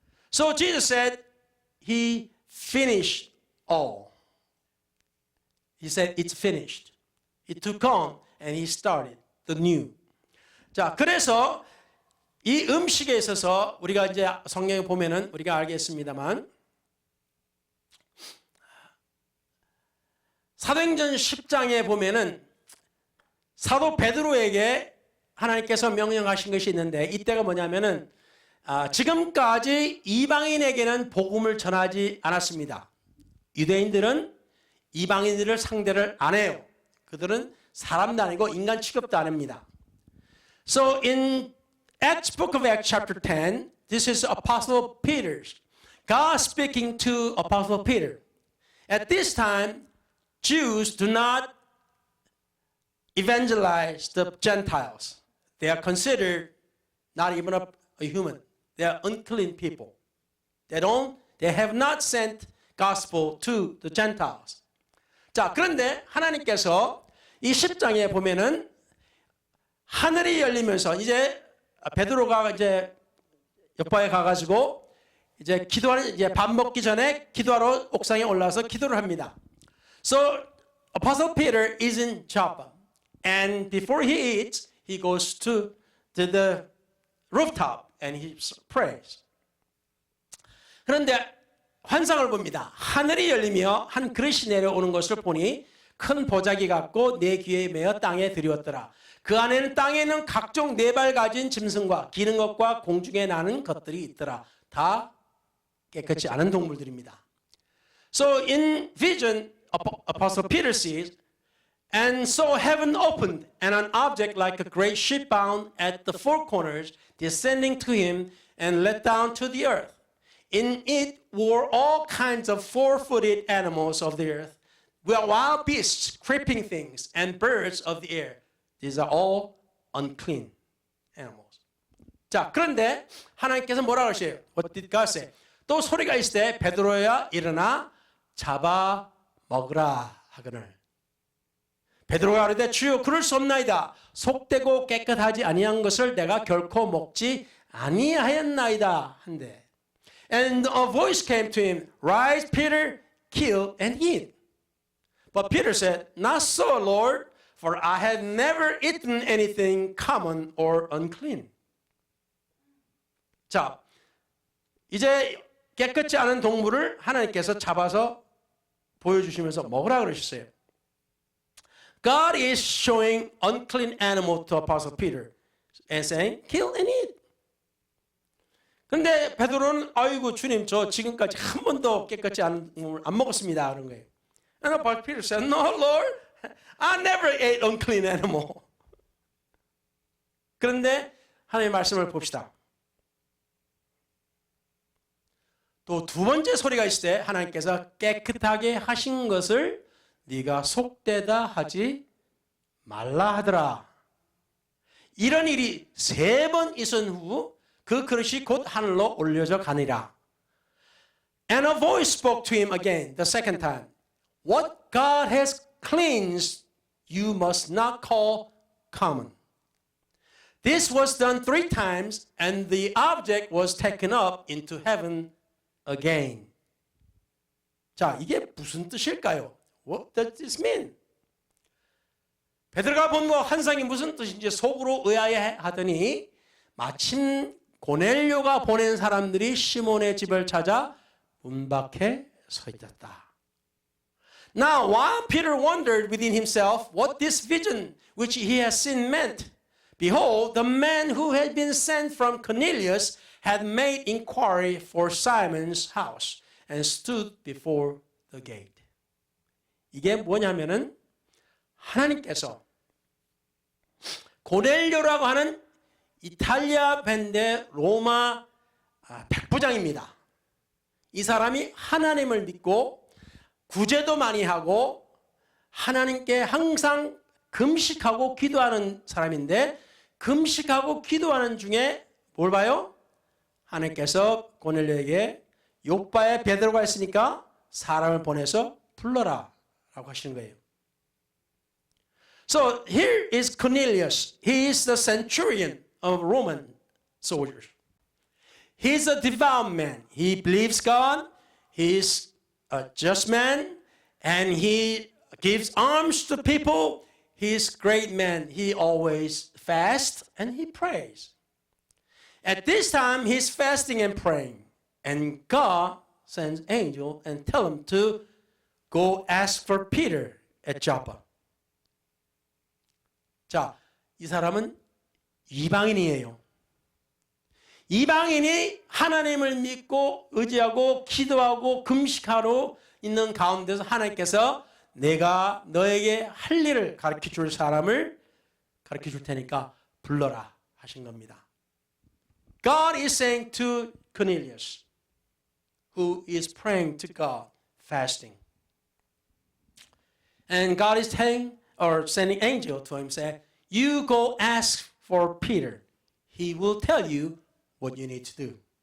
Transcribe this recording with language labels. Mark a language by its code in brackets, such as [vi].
[en] So Jesus said, He finished all. He said, it's finished. He took on and He started the new. [ko] 자, 그래서 이 음식에 있어서 우리가 이제 성경에 보면은 우리가 알겠습니다만 사도행전 10장에 보면은 사도 베드로에게 하나님께서 명령하신 것이 있는데 이때가 뭐냐면은 지금까지 이방인에게는 복음을 전하지 않았습니다. 유대인들은 이방인들을 상대를 안 해요. 그들은 사람도 아니고 인간 취급도 안 합니다. [en] So in Acts book of Acts chapter 10, this is Apostle Peter. God speaking to Apostle Peter. At this time, Jews do not evangelize the Gentiles. They are considered not even a human. They are unclean people. They have not sent gospel to the Gentiles. [ko] 자, 그런데 하나님께서 이 10장에 보면은 하늘이 열리면서 이제 베드로가 이제 옆방에 가가지고 이제 기도하는 이제 밥 먹기 전에 기도하러 옥상에 올라서 기도를 합니다. [en] So Apostle Peter is in Joppa, and before he eats, he goes to the rooftop and he prays. [ko] 그런데 환상을 봅니다. 하늘이 열리며 한 그릇이 내려오는 것을 보니 큰 보자기 같고 내 귀에 매어 땅에 들이었더라. 그 안에는 땅에 있는 각종 네 발 가진 짐승과 기는 것과 공중에 나는 것들이 있더라. 다 깨끗이 않은 동물들입니다. [en] So in vision, Apostle Peter sees, and so heaven opened, and an object like a great ship bound at the four corners, descending to him and let down to the earth. In it were all kinds of four-footed animals of the earth, wild beasts, creeping things, and birds of the air. These are all unclean animals. [ko] 자, 그런데 하나님께서 뭐라고 하셔요? [en] What did God say? [ko] 또 소리가 있을 때 베드로야 일어나 잡아 먹으라 하거늘. 베드로가 이르되 주여 그럴 수 없나이다. 속되고 깨끗하지 아니한 것을 내가 결코 먹지 아니하였나이다 한데. [en] And a voice came to him, Rise, Peter, kill and eat. But Peter said, Not so, Lord, for I had never eaten anything common or unclean. [ko] 자, 이제 깨끗지 않은 동물을 하나님께서 잡아서 보여주시면서 먹으라 그러셨어요. [en] God is showing unclean animal to Apostle Peter and saying, kill and eat. [ko] 근데 베드로는 아이고 주님 저 지금까지 한 번도 깨끗이 안 먹었습니다 그런 거예요. [en] And Apostle Peter said, No, Lord, I never ate unclean animal. [ko] 그런데 하나님의 말씀을 봅시다. 또 두 번째 소리가 있을 때 하나님께서 깨끗하게 하신 것을 네가 속되다 하지 말라 하더라. 이런 일이 세 번 있은 후 그 그릇이 곧 하늘로 올려져 가니라. [en] And a voice spoke to him again the second time. What God has cleansed you must not call common. This was done 3 times and the object was taken up into heaven again. [ko] 자, 이게 무슨 뜻일까요? [en] What does this mean? [ko] 베드로가 본 환상이 무슨 뜻인지 속으로 의아해 하더니 마침 고넬료가 보낸 사람들이 시몬의 집을 찾아 문 밖에 서 있었다. [en] Now, while Peter wondered within himself what this vision which he had seen meant, behold, the man who had been sent from Cornelius had made inquiry for Simon's house and stood before the gate. [ko] 이게 뭐냐면은 하나님께서 고넬료라고 하는 이탈리아 밴드 로마 백부장입니다. 이 사람이 하나님을 믿고 구제도 많이 하고 하나님께 항상 금식하고 기도하는 사람인데 금식하고 기도하는 중에 뭘 봐요? 하나님께서 고넬료에게 요바에 베드로가 있으니까 사람을 보내서 불러라 라고 하시는 거예요. [en] So here is Cornelius. He is the centurion of Roman soldiers. He is a devout man. He believes God. He is a just man. And he gives alms to people. He is a great man. He always fasts and he prays. At this time, he's fasting and praying. And God sends angel and tell him to go ask for Peter at Joppa. [ko] 자, 이 사람은 이방인이에요. 이방인이 하나님을 믿고 의지하고 기도하고 금식하러 있는 가운데서 하나님께서 내가 너에게 할 일을 가르쳐 줄 사람을 가르쳐 줄 테니까 불러라 하신 겁니다. [en] God is saying to Cornelius, who is praying to God, fasting. And God is telling or sending angel to him, say, you go ask for Peter. He will tell you what you need to do.